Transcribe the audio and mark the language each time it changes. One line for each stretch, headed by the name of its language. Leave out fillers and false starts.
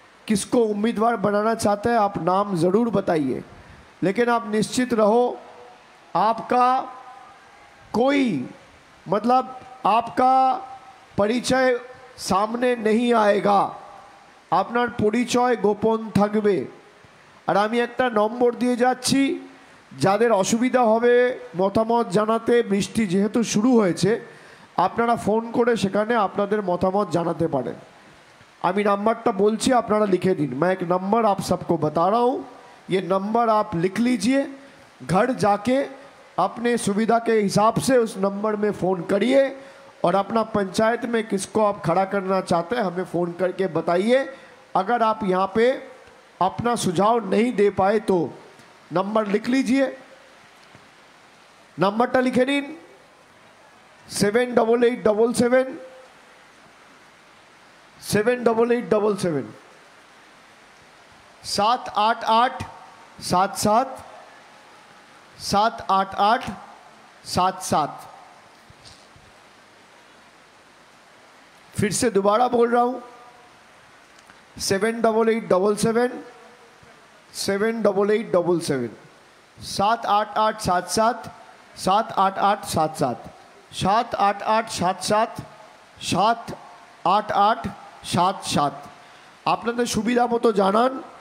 Hindi: किसको उम्मीदवार बनाना चाहते हैं आप नाम ज़रूर बताइए, लेकिन आप निश्चित रहो आपका कोई मतलब आपका परिचय सामने नहीं आएगा,
Bangla: আপনার পরিচয় গোপন থাকবে। আর আমি একটা নম্বর দিয়ে যাচ্ছি, যাদের অসুবিধা হবে মতামত জানাতে, বৃষ্টি যেহেতু শুরু হয়েছে আপনারা ফোন করে সেখানে আপনাদের মতামত জানাতে পারেন। আমি নাম্বারটা বলছি, আপনারা লিখে দিন।
Hindi: मैं एक नंबर आप सबको बता रहा हूँ, ये नंबर आप लिख लीजिए, घर जाके अपने सुविधा के हिसाब से उस नंबर में फ़ोन करिए और अपना पंचायत में किसको आप खड़ा करना चाहते हैं हमें फ़ोन करके बताइए। अगर आप यहाँ पे अपना सुझाव नहीं दे पाए तो नंबर लिख लीजिए, नंबरটা लिखे নিন 7887 78877 788 77 788 77। फिर से दोबारा बोल रहा हूँ 7887 78877 78877 78877 78877 78877
Bangla: আপনাদের সুবিধা মতো জানান